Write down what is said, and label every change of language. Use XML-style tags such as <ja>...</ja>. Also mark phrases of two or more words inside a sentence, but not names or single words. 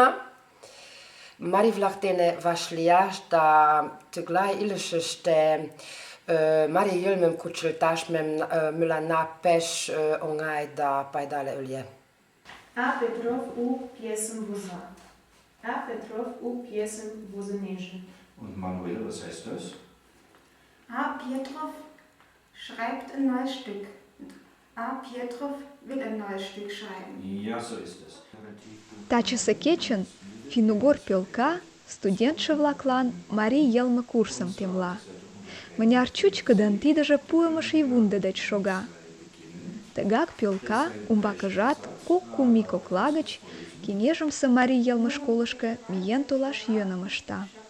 <chm>Марий-влак дене вашлияш да тыглай илышыште марий йылмым кучылташ мыланна пеш оҥай да пайдале ыле. А Петров у пьесым воза. А Петров у пьесым возынеже.</chm> <de>Und Manuel, was heißt das? A. Pietrov schreibt ein neues Stück. A. Pietrov will ein neues Stück schreiben. Ja, so ist es.</de> <chm>Тачысе кечын Финугор пӧлка студентше-влаклан марий йылме курсым темла. Мыняр чӱчкыдын тидыже пуымо шийвунде деч шога. Тыгак пӧлка умбакыжат кок-кум ий кокла гыч кеҥежымсе марий йылме школышко миен толаш йӧным ышта.</chm>